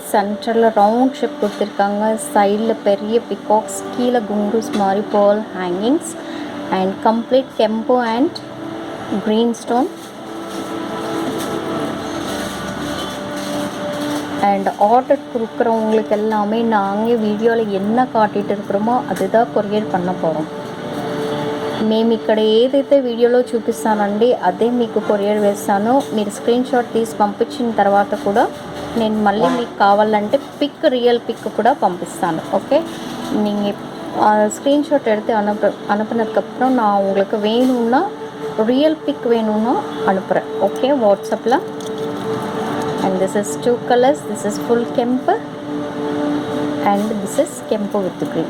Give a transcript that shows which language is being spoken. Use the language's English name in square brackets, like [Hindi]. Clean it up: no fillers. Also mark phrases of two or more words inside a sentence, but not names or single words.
[Tamil] சென்டரில் [English] round shape [Tamil] கொடுத்துருக்காங்க. சைடில் பெரிய பிகாக்ஸ், கீழே குண்டூஸ் மாதிரி [English] pearl hangings and complete kempu and green stone. and order [Tamil] கொடுக்குறவங்களுக்கு எல்லாமே நாங்கள் வீடியோவில் என்ன காட்டிகிட்டு இருக்கிறோமோ அதுதான் கொரியர் பண்ண போகிறோம். [Telugu] మేము ఇక్కడ ఏదైతే వీడియోలో చూపిస్తానండి అదే మీకు కొరియర్ వేస్తాను. మీరు [English] screen shot [Telugu] తీసి పంపించిన తర్వాత కూడా నేను మళ్ళీ మీకు కావాలంటే పిక్, [English] real pic [Telugu] కూడా పంపిస్తాను. [Tamil] ஓகே, நீங்கள் ஸ்க்ரீன்ஷாட் எடுத்து அனுப்புனதுக்கப்புறம் நான் உங்களுக்கு வேணும்னா [English] real pic [Tamil] வேணும்னா அனுப்புகிறேன். [English] Okay, WhatsAppil. And this is 2 colours. This is full kempu and this is kempu with green.